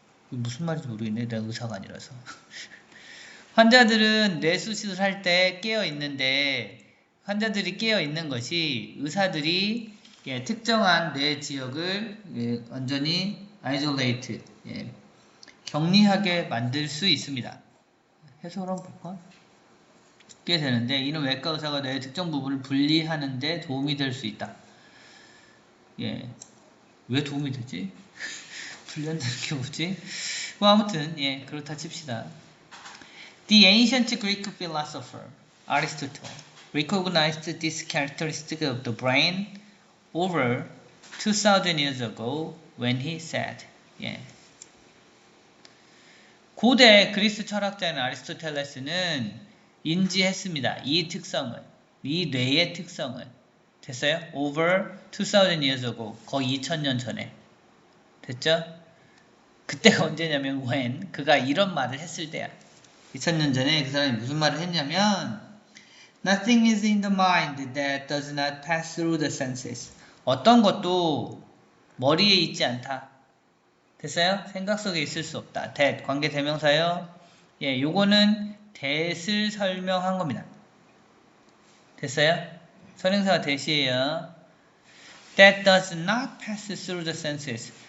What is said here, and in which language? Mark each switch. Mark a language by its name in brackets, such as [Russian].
[Korean] 무슨 말인지 모르겠네. 내가 의사가 아니라서. 환자들은 뇌수술을 할 때 깨어 있는데 환자들이 깨어 있는 것이 의사들이 특정한 뇌 지역을 완전히 isolate 격리하게 만들 수 있습니다. 해석을 한번 볼까? 게 되는데 이는 외과 의사가 뇌의 특정 부분을 분리하는 데 도움이 될 수 있다. 왜 도움이 되지? 분리한다는 게 뭐지? 뭐 아무튼 그렇다 칩시다. [English] The ancient Greek philosopher Aristotle recognized this characteristic of the brain over 2000 years ago when he said [Korean] 고대 그리스 철학자인 아리스토텔레스는 인지했습니다. 이 뇌의 특성을. 됐어요? [English] Over 2000 years ago. [Korean] 거의 2000년 전에. 됐죠? 그때가 언제냐면 when 그가 이런 말을 했을 때야. 2000년 전에 그 사람이 무슨 말을 했냐면 [English] Nothing is in the mind that does not pass through the senses. [Korean] 어떤 것도 머리에 있지 않다. 됐어요? 생각 속에 있을 수 없다. that 관계 대명사요. 요거는 that을 설명한 겁니다. 됐어요? 선행사가 대시예요. [English] That does not pass through the senses.